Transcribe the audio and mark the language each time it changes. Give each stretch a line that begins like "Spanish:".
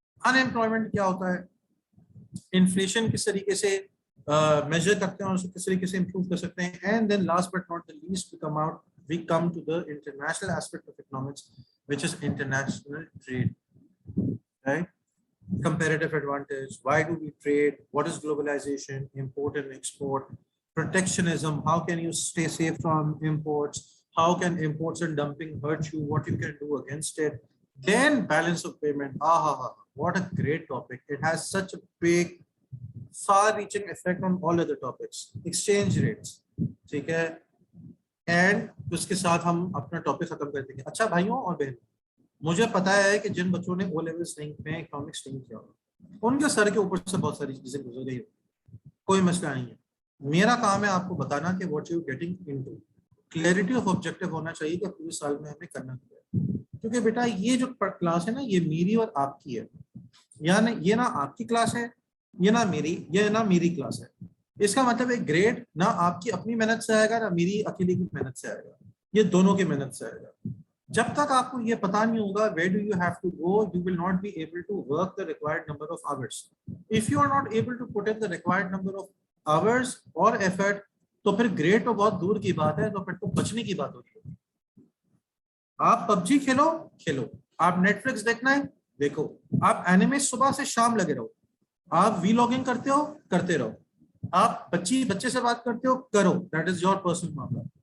Hindi: Unemployment क्या होता है, इन्फ्लेशन किस तरीके से मेजर करते हैं और उसको किस तरीके से इंप्रूव कर सकते हैं।
English: And then last but not the least we come to the international aspect of economics, which is international trade, right. Comparative advantage, why do we trade, what is globalization, import and export, protectionism, how can you stay safe from imports, how can imports and dumping hurt you, what you can do against it. Then balance of payment, what a great topic. It has such a big far reaching effect on all other topics.
Hindi: Exchange rates, ठीक है, and उसके साथ हम अपना topic खत्म कर देंगे। अच्छा भाइयों और बहनों, मुझे पता है कि जिन बच्चों ने ओ लेवल स्ट्रीम में इकोनॉमिक्स नहीं किया उनके सर के ऊपर से बहुत सारी चीजें गुजर गई, कोई मसला नहीं है। मेरा काम है आपको बताना कि
English: What you getting into.
Hindi: Clarity of objective होना चाहिए कि पूरे साल में हमें करना क्या है। क्योंकि बेटा ये जो क्लास है ना, ये मेरी और आपकी है, यानी ये ना आपकी क्लास है, ये ना मेरी क्लास है। इसका मतलब एक ग्रेड ना आपकी अपनी मेहनत से आएगा ना मेरी अकेले की मेहनत से आएगा, ये दोनों की मेहनत से आएगा। जब तक आपको ये पता नहीं होगा
English: where do you have to go, you will not be able to work the required number of hours. If you are not able to put in the required number of hours or effort,
Hindi: तो फिर grade तो बहुत दूर की बात है, तो फिर तो बचने की बात होती है। आप पबजी खेलो, आप नेटफ्लिक्स देखना है, देखो, आप एनिमे सुबह से शाम लगे रहो, आप वीलॉगिंग करते हो, करते रहो, आप बच्चे से बात करते हो, करो,
English: that is your personal
Hindi: मामला.